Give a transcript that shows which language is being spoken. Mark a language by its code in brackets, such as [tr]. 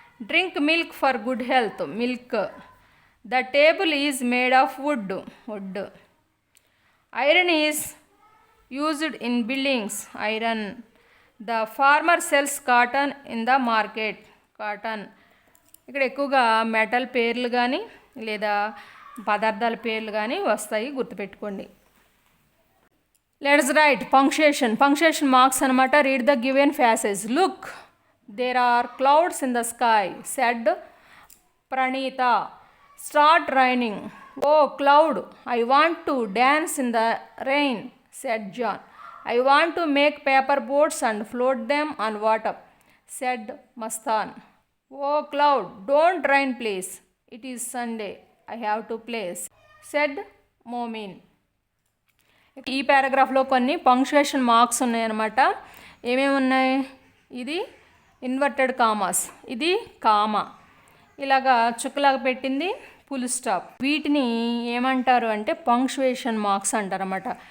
[en] Drink milk for good health. Milk. The table is made of wood. Wood. Iron is used in buildings. Iron. The farmer sells cotton in the market. Cotton. [te] ఇక్కడ ఎక్కువగా metal పేర్లు కానీ లేదా పదార్థాల పేర్లు కానీ వస్తాయి, గుర్తుపెట్టుకోండి. [en] Let's write punctuation. Punctuation marks అనమాట. Read the given passage. Look, there are clouds in the sky, said Praneetha. Start raining, Oh cloud, I want to dance in the rain, said John. I want to make paper boats and float them on water, said Mastan. Oh cloud, don't rain please. It is Sunday. I have to play, said Momin. [te] ఈ పారాగ్రాఫ్లో కొన్ని punctuation marks ఉన్నాయన్నమాట. ఏమేమి ఉన్నాయి? ఇది inverted commas, ఇది comma, ఇలాగా చుక్కలాగా పెట్టింది full stop. వీటిని ఏమంటారు అంటే పంక్చుయేషన్ మార్క్స్ అంటారన్నమాట.